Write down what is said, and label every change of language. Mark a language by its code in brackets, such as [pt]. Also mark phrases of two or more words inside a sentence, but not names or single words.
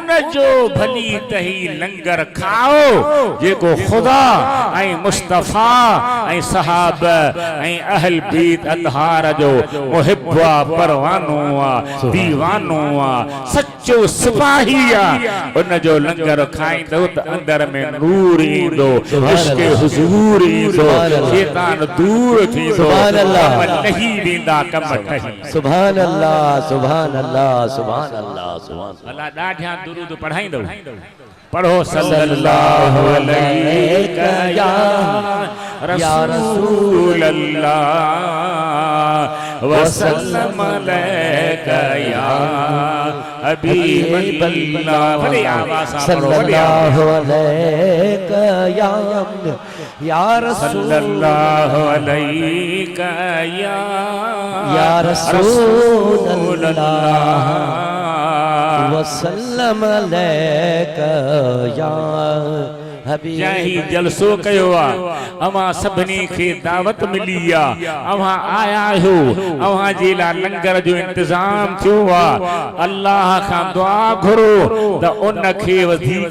[sd] जो भली तही लंगर खाओ जेको खुदा ऐं मुस्तफा ऐं सहाब ऐं अहल बीत अतहार जो मुहिब आहे परवानो आहे दीवानो आहे सच्चो सिपाही आहे उन जो लंगर खाईंदो त अंदर में नूर ईंदो इश्क हुजूर ईंदो शैतान दूर थींदो कम लही वेंदा कम ठही [ar] سبحان الله سبحان الله سبحان سبحان الله سبحان सुभान अल्लाह सुभान अल्लाह [sd] ॾाढा दुरूद पढ़ाईंदो पढ़ो [ar] صلى الله عليه يا رسول الله وسلم عليك يا حبيب الله [sd] भले आवाज़ सां पढ़ो [ar] صلى الله عليك يا رسول صلى الله عليك يا رسول الله وسلم عليك يا حبيب [sd] जही जलसो कयो अवा सभनी खे दावत मिली अवा आया हो अवा जे ला लंगर जो इंतजाम थियो अल्लाह का दुआ घुरो त उन खे वधीक